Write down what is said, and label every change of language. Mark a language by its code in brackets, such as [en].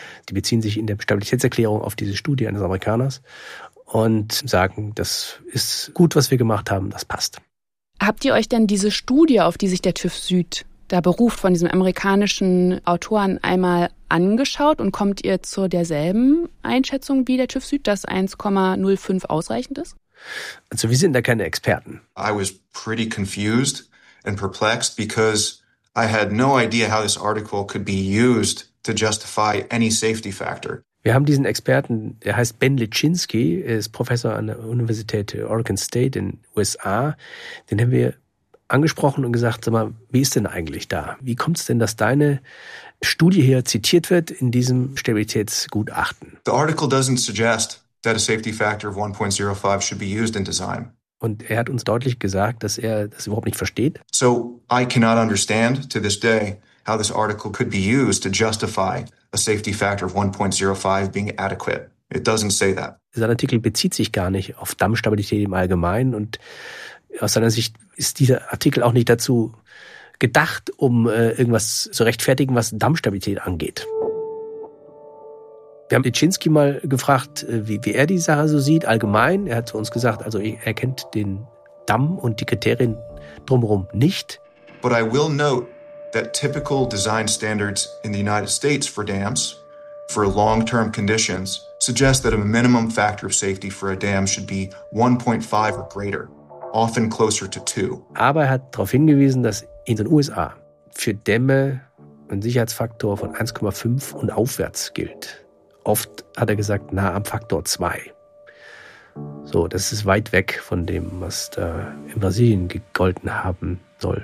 [de] Die beziehen sich in der Stabilitätserklärung auf diese Studie eines Amerikaners und sagen, das ist gut, was wir gemacht haben, das passt. Habt ihr euch denn diese Studie, auf die sich der TÜV Süd da beruft, von diesem amerikanischen Autoren einmal angeschaut und kommt ihr zu derselben Einschätzung wie der TÜV Süd, dass 1,05 ausreichend ist? Also wir sind da keine Experten. [en] I was pretty confused and perplexed because I had no idea how this article could be used to justify any safety factor. [de] Wir haben diesen Experten, der heißt Ben Lichinsky, ist Professor an der Universität Oregon State in USA. Den haben wir angesprochen und gesagt, sag mal, wie ist denn eigentlich da? Wie kommt es denn, dass deine Studie hier zitiert wird in diesem Stabilitätsgutachten? [en] The article doesn't suggest that a safety factor of 1.05 should be used in design. [de] Und er hat uns deutlich gesagt, dass er das überhaupt nicht versteht. [en] So I cannot understand to this day how this article could be used to justify a safety factor of 1.05 being adequate. It doesn't say that. [de] Sein Artikel bezieht sich gar nicht auf Dammstabilität im Allgemeinen und aus seiner Sicht ist dieser Artikel auch nicht dazu gedacht, um irgendwas zu rechtfertigen, was Dammstabilität angeht. Wir haben Lichinsky mal gefragt, wie er die Sache so sieht, allgemein. Er hat zu uns gesagt, also er kennt den Damm und die Kriterien drumherum nicht. [en] But I will note that typical design standards in the United States for dams, for long-term conditions, suggest that a minimum factor of safety for a dam should be 1.5 or greater, often closer to 2. [de] Aber er hat darauf hingewiesen, dass in den USA für Dämme ein Sicherheitsfaktor von 1,5 und aufwärts gilt. Oft hat er gesagt, nah am Faktor 2. So, das ist weit weg von dem, was da in Brasilien gegolten haben soll.